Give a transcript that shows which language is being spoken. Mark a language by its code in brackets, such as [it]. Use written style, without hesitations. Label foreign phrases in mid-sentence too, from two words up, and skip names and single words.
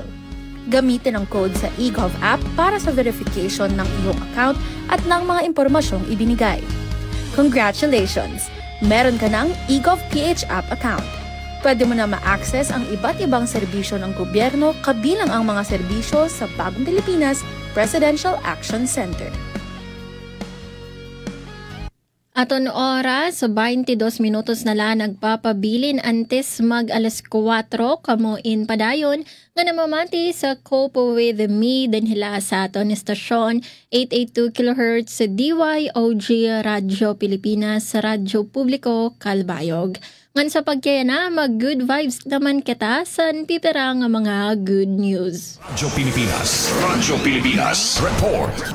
[tl] Gamitin ang code sa eGov app para sa verification ng iyong account at ng mga impormasyong ibinigay. [en] Congratulations! [tl] Meron ka ng eGovPH app account. Pwede mo na ma-access ang iba't ibang serbisyo ng gobyerno kabilang ang mga serbisyo sa Bagong Pilipinas Presidential Action Center. [war] Aton oras, 22 minutos na lang nagpapabilin antes mag-alas 4 kamo in padayon nga namamati sa Cope with Me dinhila sa aton estasyon 882 kHz sa DYOG Radyo Pilipinas sa Radyo Publiko Calbayog. Ngan sa pagkaya na mag- [en] good vibes [war] naman kita sa pipera nga mga [en] good news. [tl] Radyo Pilipinas, report.